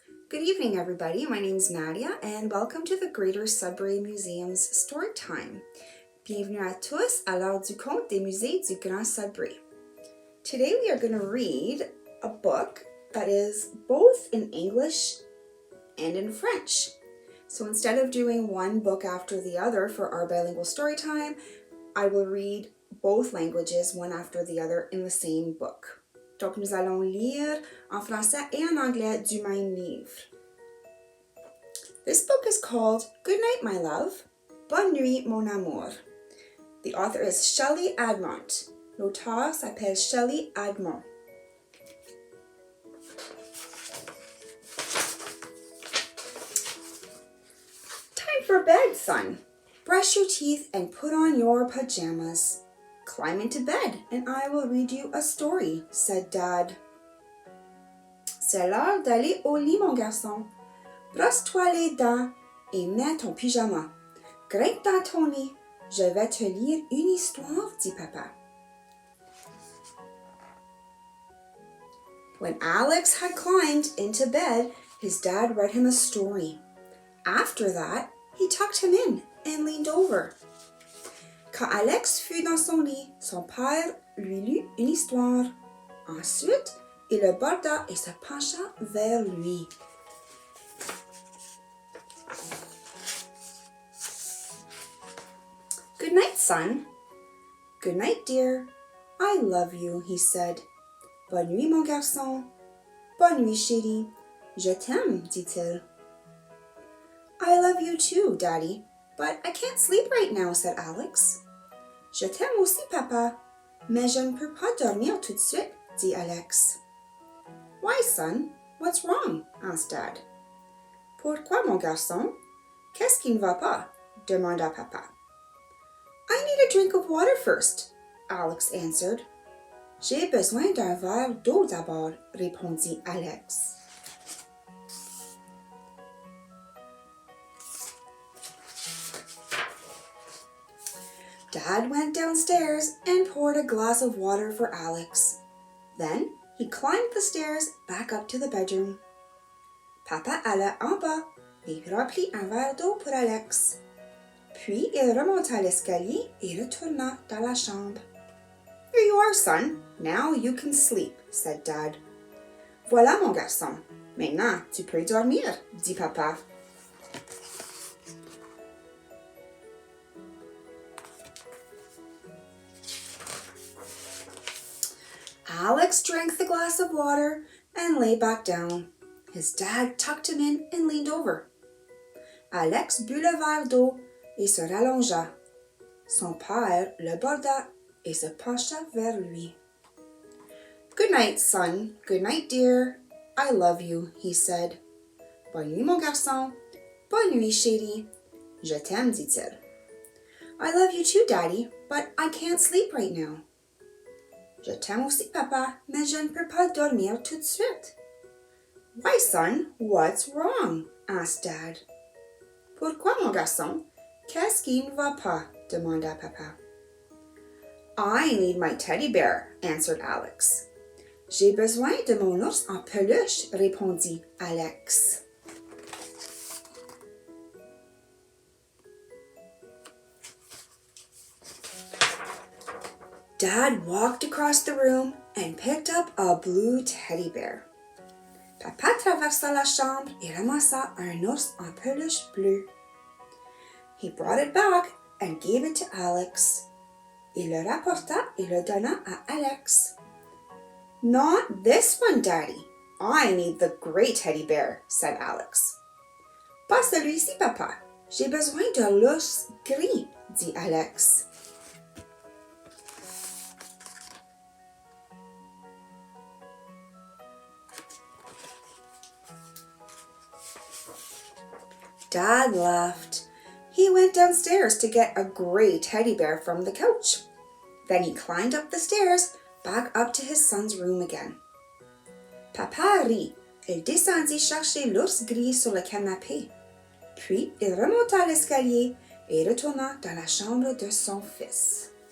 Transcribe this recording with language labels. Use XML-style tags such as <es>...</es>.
<en>Good evening, everybody. My name is Nadia, and welcome to the Greater Sudbury Museums Story Time.</en> <fr>Bienvenue à tous à l'heure du conte des musées du Grand Sudbury.</fr> <en>Today we are going to read a book that is both in English and in French. So instead of doing one book after the other for our bilingual story time, I will read both languages one after the other in the same book.</en> <fr>Donc, nous allons lire en français et en anglais du même livre.</fr> <en>This book is called Good Night, My Love, Bonne Nuit, Mon Amour. The author is Shelley Admont.</en> <fr>L'auteur s'appelle Shelley Admont.</fr> <en>Time for bed, son. Brush your teeth and put on your pajamas. Climb into bed and I will read you a story, said Dad.</en> <fr>C'est l'heure d'aller au lit, mon garçon. Brosse-toi les dents et mets ton pyjama. Grimpe dans ton lit. Je vais te lire une histoire, dit Papa.</fr> <en>When Alex had climbed into bed, his dad read him a story. After that, he tucked him in and leaned over.</en> <fr>Quand Alex fut dans son lit, son père lui lut une histoire. Ensuite, il le borda et se pencha vers lui.</fr> <en>Good night, son. Good night, dear. I love you, he said.</en> <fr>Bonne nuit, mon garçon. Bonne nuit, chérie. Je t'aime, dit-il.</fr> <en>I love you too, Daddy, but I can't sleep right now, said Alex.</en> <fr>Je t'aime aussi, Papa, mais je ne peux pas dormir tout de suite, dit Alex.</fr> <en>Why, son? What's wrong? asked Dad.</en> <fr>Pourquoi, mon garçon? Qu'est-ce qui ne va pas? demanda Papa.</fr> <en>I need a drink of water first, Alex answered.</en> <fr>J'ai besoin d'un verre d'eau d'abord, répondit Alex.</fr> <en>Dad went downstairs and poured a glass of water for Alex. Then he climbed the stairs back up to the bedroom.</en> <fr>Papa alla en bas et remplit un verre d'eau pour Alex. Puis il remonta l'escalier et retourna dans la chambre.</fr> <en>Here you are, son. Now you can sleep, said Dad.</en> <fr>Voilà, mon garçon. Maintenant, tu peux dormir, dit Papa.</fr> <en>Alex drank the glass of water and lay back down. His dad tucked him in and leaned over.</en> <fr>Alex but le verre d'eau et se rallongea. Son père le borda et se pencha vers lui.</fr> <en>Good night, son. Good night, dear. I love you, he said.</en> <fr>Bonne nuit, mon garçon. Bonne nuit, chérie. Je t'aime, dit-il.</fr> <en>I love you too, Daddy, but I can't sleep right now.</en> <fr>Je t'aime aussi, Papa, mais je ne peux pas dormir tout de suite.</fr> <en>Why, son? What's wrong? asked Dad.</en> <fr>Pourquoi, mon garçon? Qu'est-ce qui ne va pas? demanda Papa.</fr> <en>I need my teddy bear, answered Alex.</en> <fr>J'ai besoin de mon ours en peluche, répondit Alex.</fr> <en>Dad walked across the room and picked up a blue teddy bear.</en> <fr>Papa traversa la chambre et ramassa un ours en peluche bleu.</fr> <en>He brought it back and gave it to Alex.</en> <fr>Il le rapporta et le donna à Alex.</fr> <en>Not this one, Daddy. I need the gray teddy bear, said Alex.</en> <fr>Pas celui-ci, Papa. J'ai besoin de l'ours gris, dit Alex.</fr> <en>Dad laughed. He went downstairs to get a gray teddy bear from the couch. Then he climbed up the stairs, back up to his son's room again.</en> <fr>Papa rit. Il descendit chercher l'ours gris sur le canapé. Puis il remonta l'escalier et retourna dans la chambre de son fils.</fr>